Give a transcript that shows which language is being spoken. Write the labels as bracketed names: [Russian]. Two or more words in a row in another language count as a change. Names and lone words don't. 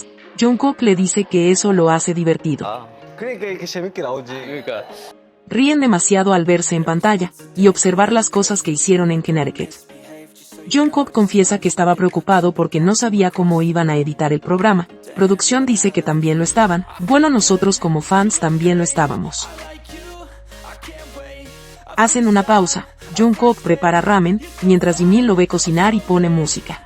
[Spanish] Jungkook le dice que eso lo hace divertido. [Korean] 그러니까 이렇게 재밌게 나오지. 그러니까 [Spanish] Ríen demasiado al verse en pantalla, y observar las cosas que hicieron en Connecticut. Jungkook confiesa que estaba preocupado porque no sabía cómo iban a editar el programa. Producción dice que también lo estaban, bueno, nosotros como fans también lo estábamos. Hacen una pausa, Jungkook prepara ramen, mientras Jimin lo ve cocinar y pone música.